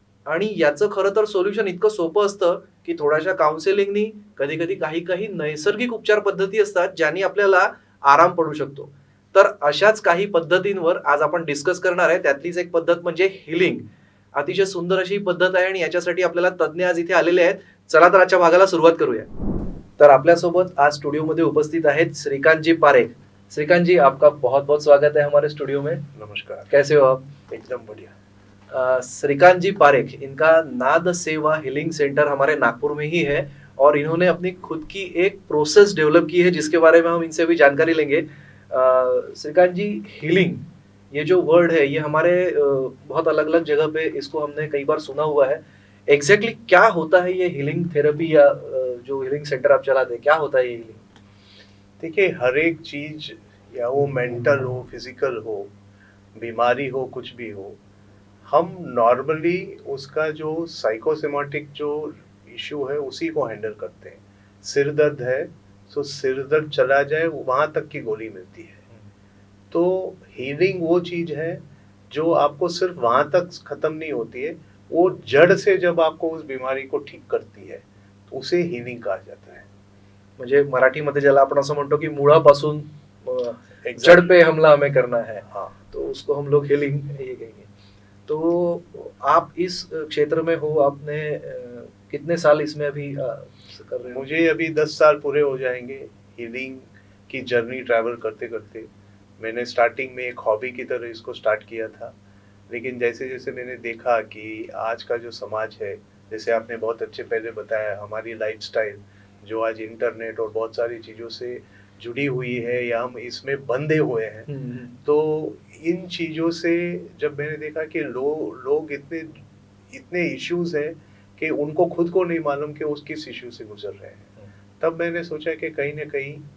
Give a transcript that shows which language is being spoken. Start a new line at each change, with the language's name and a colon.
Marathi: आणि याचं खरं तर सोल्युशन इतकं सोपं असतं, की थोड्याशा काउन्सिलिंगनी, कधी-कधी काही-काही नैसर्गिक उपचार पद्धती असतात, ज्यानी आपल्याला आराम पडू शकतो. तर अशाच काही पद्धतींवर आज आपण डिस्कस करणार आहे. त्यातलीच एक पद्धत म्हणजे हीलिंग. अतिशय सुंदर अशी ही पद्धत आहे आणि याच्यासाठी आपल्याला तज्ञ आज इथे आलेले आहेत. चला तर आजच्या भागाला सुरुवात करूया. तर आपल्यासोबत आज स्टुडिओमध्ये उपस्थित आहेत श्रीकांत जी पारेख.
Hindi: श्रीकांत जी, आपका बहुत-बहुत स्वागत है हमारे स्टूडियो में. नमस्कार। कैसे हो आप? एकदम बढ़िया। श्रीकांत जी पारेख, इनका नाद सेवा हीलिंग सेंटर हमारे नागपुर में ही है और इन्होंने अपनी खुद की एक प्रोसेस डेवलप की है जिसके बारे में हम इनसे भी जानकारी लेंगे। श्रीकांत जी, हीलिंग ये जो वर्ड है ये हमारे बहुत अलग-अलग जगह पे इसको हमने कई बार सुना हुआ है। एग्जैक्टली क्या होता है ये हीलिंग थेरेपी या जो हीलिंग सेंटर आप चलाते हैं, क्या होता है ये हीलिंग? देखिए, हर एक चीज या वो मेंटल हो, फिजिकल हो, बीमारी हो, कुछ भी हो, हम नॉर्मली उसका जो साइकोसोमेटिक जो इशू है उसी को हैंडल करते हैं। सिर दर्द है तो सिर दर्द चला जाए वहां तक की गोली मिलती है। तो हीलिंग वो चीज है जो आपको सिर्फ वहां तक खत्म नहीं होती है, वो जड़ से जब आपको उस बीमारी को ठीक करती है तो उसे हीलिंग कहा जाता है।
Marathi: म्हणजे मराठीमध्ये ज्याला आपण असं म्हणतो की मुळापासून
English: Exactly.
Hindi: जड़ पे हमला हमें करना है, हाँ। तो उसको हम लोग हीलिंग ये कहेंगे। तो आप इस क्षेत्र में हो, आपने कितने साल इसमें अभी कर रहे हो? मुझे अभी 10 साल पूरे हो जाएंगे हीलिंग की जर्नी ट्रैवल करते करते। मैंने स्टार्टिंग में एक हॉबी की तरह इसको स्टार्ट किया था, लेकिन जैसे जैसे मैंने देखा कि आज का जो समाज है, जैसे आपने बहुत अच्छे पहले बताया, हमारी लाइफस्टाइल जो आज इंटरनेट और बहुत सारी चीज़ों से जुड़ी हुई है या हम इसमें बंधे हुए हैं, तो इन चीज़ों से जब मैंने देखा कि लोग इतने इतने इश्यूज हैं कि उनको खुद को नहीं मालूम कि उस किस इश्यू से गुजर रहे हैं, तब मैंने सोचा कि कहीं ना कहीं